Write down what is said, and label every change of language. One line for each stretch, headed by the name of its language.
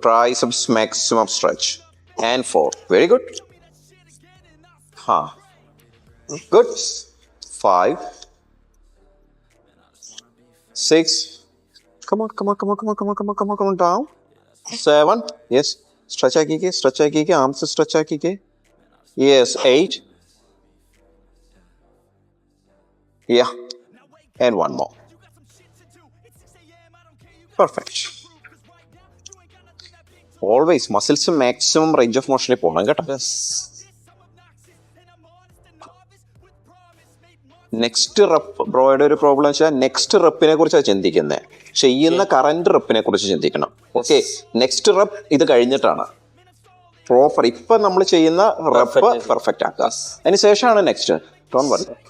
English: Triceps maximum stretch. And 4. Very good. Good. 5. 6. Come on. Down. 7. Yes.
Malayalam: Stretch ആക്കിക്കേ. Arms stretch ആക്കിക്കേ.
English: Yes. 8. Yeah. And one more. Perfect. Always muscles maximum range of motion
Malayalam: പോകണം കേട്ടോ. Next rep ബ്രോയുടെ ഒരു problem വെച്ചാൽ next റെപ്പിനെ കുറിച്ചാണ് ചിന്തിക്കുന്നത്. ചെയ്യുന്ന current റെപ്പിനെ കുറിച്ച് ചിന്തിക്കണം. ഓക്കെ, നെക്സ്റ്റ് റെപ്പ് ഇത് കഴിഞ്ഞിട്ടാണ് പ്രോപ്പർ ഇപ്പൊ നമ്മൾ ചെയ്യുന്ന റെപ്പ് പെർഫെക്റ്റ് ആക്കുക. അതിന് ശേഷമാണ് നെക്സ്റ്റ്.
English: Don't worry.